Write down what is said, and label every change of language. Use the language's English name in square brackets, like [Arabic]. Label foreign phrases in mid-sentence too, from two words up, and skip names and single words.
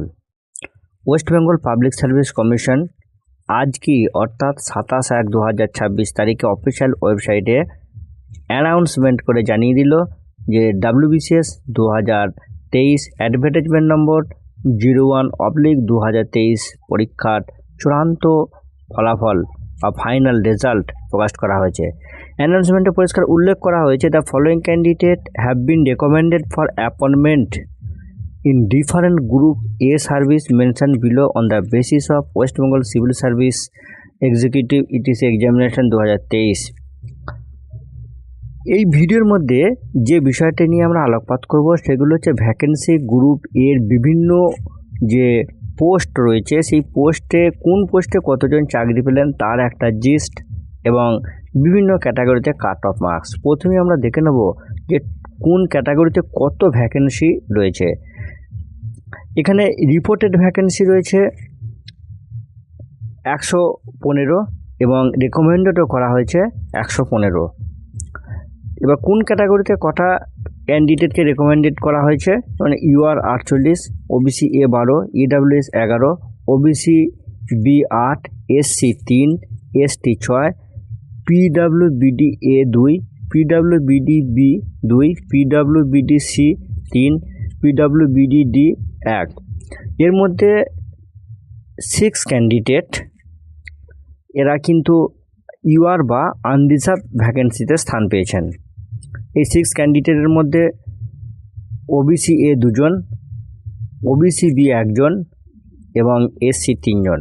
[Bangla] ওয়েস্ট বেঙ্গল পাবলিক সার্ভিস কমিশন আজ কি অর্থাৎ 27/1/2026 তারিখে [English] official website [Bangla] অ্যানাউন্সমেন্ট করে জানিয়ে দিল যে WBCS 2023 [English] advertisement number [Bangla] 01/2023 পরীক্ষার চূড়ান্ত ফলাফল বা [English] final result [Bangla] প্রকাশ করা হয়েছে। অ্যানাউন্সমেন্টে পরিষ্কার উল্লেখ করা হয়েছে [English] the following candidate have been recommended for appointment in different group A service mentioned below on the basis of West Bengal Civil Service Executive ETC Examination 2023। [Bangla] এই ভিডিওর মধ্যে যে বিষয়টা নিয়ে আমরা আলোকপাত করব সেগুলো হচ্ছে [English] vacancy group [Bangla] এর বিভিন্ন যে পোস্ট রয়েছে সেই পোস্টে কোন পোস্টে কতজন চাকরি পেলেন তার একটা জিস্ট এবং বিভিন্ন ক্যাটাগরিতে [English] cut off marks. [Bangla] প্রথমে আমরা দেখে নেব যে কোন ক্যাটাগরিতে কত ভ্যাকেন্সি রয়েছে। এখানে [English] reported vacancy [Bangla] রয়েছে 115 এবং রেকমেন্ডেডও করা হয়েছে 115। এবার কোন ক্যাটাগরিতে কটা [English] candidate recommended [Bangla] করা হয়েছে মানে UR 48, OBC A 12, EWS 11, OBC B 8, SC 3, ST 6, PWBD A 2, PWBD B 2, PWBD C 3, PWBD D 1। এর মধ্যে 6 ক্যান্ডিডেট এরা কিন্তু UR বা [English] unreserved vacancy [Bangla] স্থান পেয়েছেন। এই 6 ক্যান্ডিডেটের মধ্যে OBC A 2 জন, OBC B 1 জন এবং SC 3 জন।